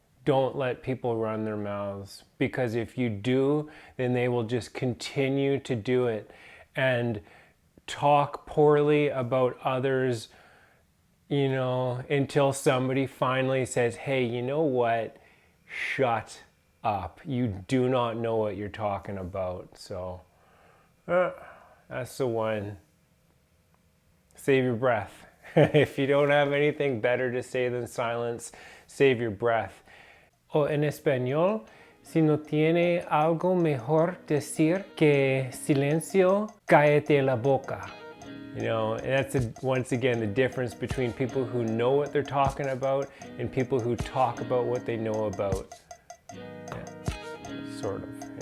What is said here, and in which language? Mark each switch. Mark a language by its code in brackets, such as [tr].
[en] Don't let people run their mouths, because if you do, then they will just continue to do it and talk poorly about others, until somebody finally says, "Hey, you know what? Shut up. You do not know what you're talking about." So that's the one. Save your breath. If you don't have anything better to say than silence, save your breath. [es] O en español, si no tiene algo mejor decir que silencio, cállate la boca. [en] And that's once again the difference between people who know what they're talking about and people who talk about what they know about. Yeah, sort of.